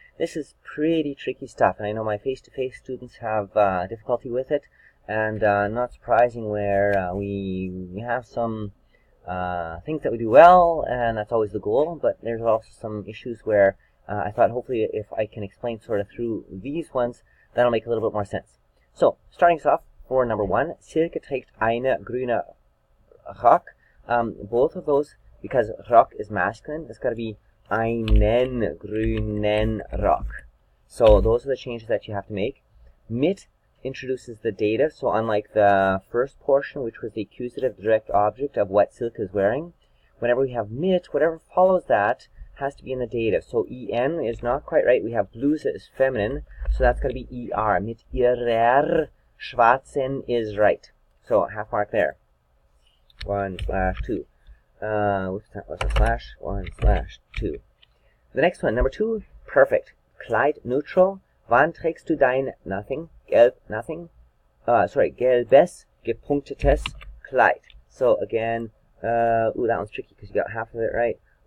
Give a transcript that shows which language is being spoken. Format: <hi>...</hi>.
<en>This is pretty tricky stuff, and I know my face-to-face students have difficulty with it, and not surprising where we have some things that we do well, and that's always the goal, but there's also some issues where I thought hopefully if I can explain sort of through these ones, that'll make a little bit more sense. So, starting us off for number 1,</en> <de>Silke trägt eine grüne Rock.</de> <en>Both of those, because Rock is masculine, it's got to be</en> <de>einen grünen Rock.</de> <en>So those are the changes that you have to make. Mit introduces the dative, so unlike the first portion, which was the accusative direct object of what Silke is wearing, whenever we have mit, whatever follows that has to be in the dative. So en is not quite right. We have bluse is feminine, so that's got to be er.</en> <de>Mit ihrer schwarzen</de> <en>is right. So half mark there. 1/2. What's a slash? 1/2. The next one, number 2, perfect.</en> <de>Kleid neutral. Wann trägst du dein nothing? Gelb nothing. Gelbes gepunktetes Kleid.</de> <en>So again, that one's tricky because you got half of it right.</en>